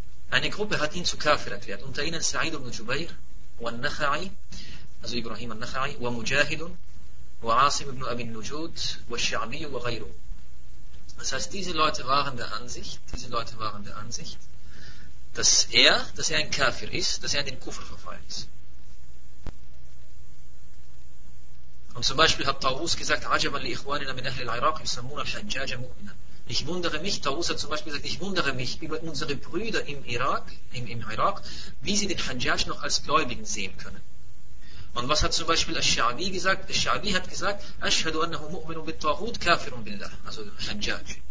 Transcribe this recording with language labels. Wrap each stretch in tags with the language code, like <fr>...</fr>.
<de>Eine Gruppe hat ihn zu Kafir erklärt, unter ihnen Sa'id ibn Jubair, wal-Nakha'i, also Ibrahim al-Nakha'i, wa Mujahidun, وعاصم ابن أبي النجود والشعبي وغيره. Das heißt, diese Leute waren der Ansicht, dass er ein Kafir ist, dass er in den Kufr verfallen ist. Und zum Beispiel hat Tawus gesagt,</de> <ar>عجبا لإخواننا من أهل العراق يسمون الحجاج مؤمنا.</ar> <de>Ich wundere mich, Tawus hat zum Beispiel gesagt, ich wundere mich über unsere Brüder im Irak, wie sie den Hajjaj noch als Gläubigen sehen können. Und was hat zum Beispiel Al-Sha'bi gesagt? Al-Sha'bi hat gesagt,</de> <ar>Ashhadu annahu mu'minu bit-Tawhut kafirun billah.</ar> <de>Also Hajjaj.</de>